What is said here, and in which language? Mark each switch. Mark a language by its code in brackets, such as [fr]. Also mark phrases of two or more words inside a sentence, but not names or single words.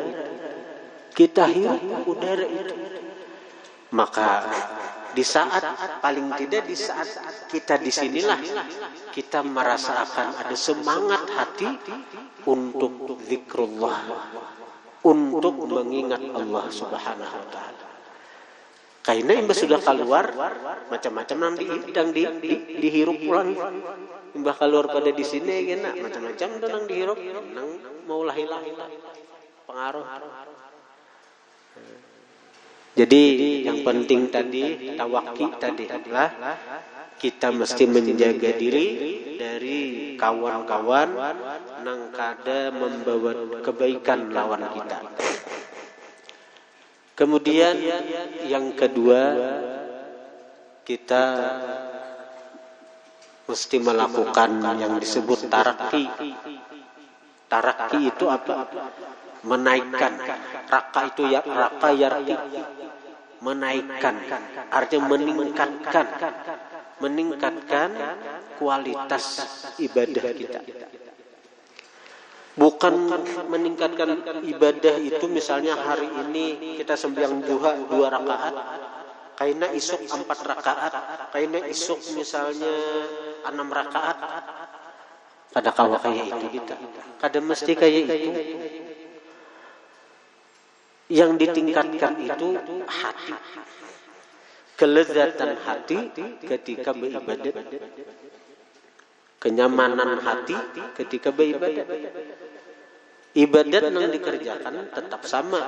[id] Kita hirup udara itu. Maka di saat paling tidak di saat kita disinilah kita merasakan ada semangat hati untuk zikrullah, untuk mengingat Allah [ar] سبحانه وتعالى. [id] Karena imbah sudah keluar macam-macam yang dihirup pulang. [bjn] Imbah keluar pada di sini gena macam-macam nang dihirup nang mau hilang pengaruh. [id] Jadi yang penting tadi tawaki tadi adalah kita mesti menjaga diri dari kawan-kawan nang kada membawa kebaikan lawan kita. Kemudian yang kedua, kita mesti melakukan yang disebut taraki. Taraki itu apa? Menaikkan. Raka itu ya raka yarti. Menaikkan, artinya meningkatkan kualitas ibadah kita. Bukan meningkatkan ibadah itu misalnya hari ini kita sembahyang duha 2 rakaat, [bjn] kaina isuk [id] 4 rakaat, [bjn] kaina isuk [id] misalnya 6 rakaat. [bjn] Kada kawa kayak itu kita. Kada mesti kayak itu. [id] Yang ditingkatkan itu hati. Kelezatan hati ketika beribadat. Kenyamanan hati ketika beribadat. Ibadat yang dikerjakan tetap sama.